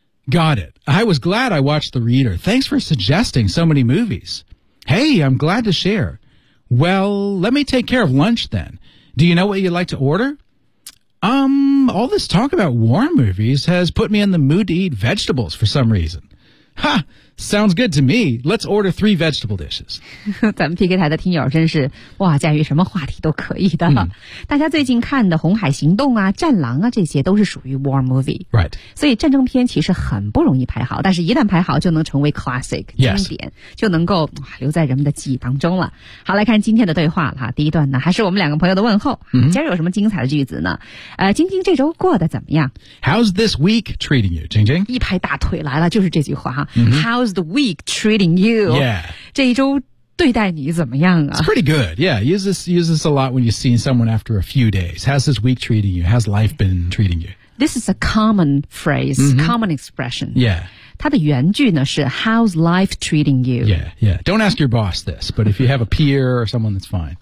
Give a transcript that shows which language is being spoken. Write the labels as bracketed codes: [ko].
[en] Got it. I was glad I watched The Reader. Thanks for suggesting so many movies. Hey, I'm glad to share. Well, let me take care of lunch then. Do you know what you'd like to order? All this talk about war movies has put me in the mood to eat vegetables for some reason. Ha! Sounds good to me. Let's order 3 vegetable dishes. [zh] 咱们 PK 台的听友真是哇，驾驭什么话题都可以的。大家最近看的《红海行动》啊，《战狼》啊，这些都是属于 war movie. [en] Right. [zh] 所以战争片其实很不容易排好，但是一旦排好，就能成为 classic 经典， [en] yes. [zh] 就能够留在人们的记忆当中了。好，来看今天的对话了哈。第一段呢，还是我们两个朋友的问候。今儿有什么精彩的句子呢？晶晶这周过得怎么样 [en] ？How's this week treating you, 晶晶？ [zh] 一拍大腿来了，就是这句话哈。 [en] How's the week treating you? Yeah. [zh] 这一周对待你怎么样啊? [en] It's pretty good. Yeah. Use this a lot when you've seen someone after a few days. How's this week treating you? How's life been treating you? This is a common phrase, common expression. Yeah. [zh] 它的原句呢是 [en] How's life treating you? Yeah, yeah. Don't ask your boss this, but if you have a peer or someone, that's fine.